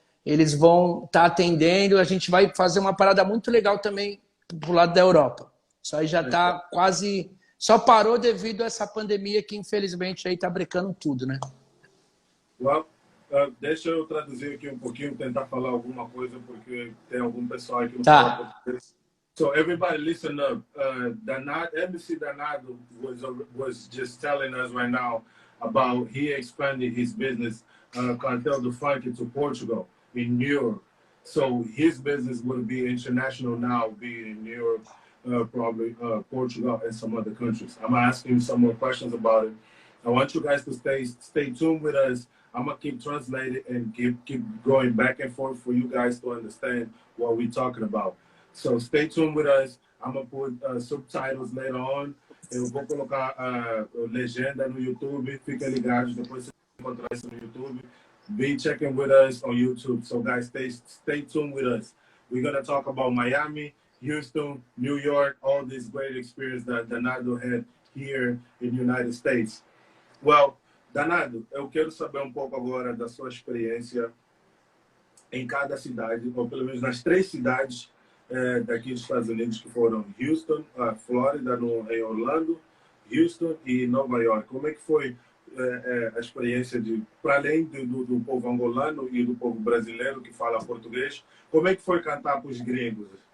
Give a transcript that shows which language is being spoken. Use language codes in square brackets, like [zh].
[pt] eles vão estar atendendo. A gente vai fazer uma parada muito legal também pro lado da Europa. Isso aí já está quase... Só parou devido a essa pandemia que, infelizmente, aí está brecando tudo, né? Well, deixa eu traduzir aqui um pouquinho, tentar falar alguma coisa, porque tem algum pessoal aqui que não fala Tá. [en] português. So everybody listen up. MC Danado was just telling us right now about he expanded his business, Cartel do Funk, to Portugal, in Europe. So his business will be international now, being in Europe, probably Portugal and some other countries. I'm asking some more questions about it. I want you guys to stay tuned with us. I'm gonna keep translating and keep going back and forth for you guys to understand what we're talking about. So stay tuned with us. I'm gonna put subtitles later on. [pt] Eu vou colocar legenda no YouTube. Fiquem ligados, depois você encontrar isso no YouTube. [en] Be checking with us on YouTube. So guys, stay tuned with us. We're gonna talk about Miami, Houston, New York, all this great experience that Danado had here in the United States. [pt] Well, Danado, eu quero saber um pouco agora da sua experiência em cada cidade, ou pelo menos nas 3 cidades daqui dos Estados Unidos, que foram Houston, Flórida, em Orlando, Houston e Nova York. Como é que foi a experiência de, para além do povo angolano e do povo brasileiro que fala português, como é que foi cantar para os gringos?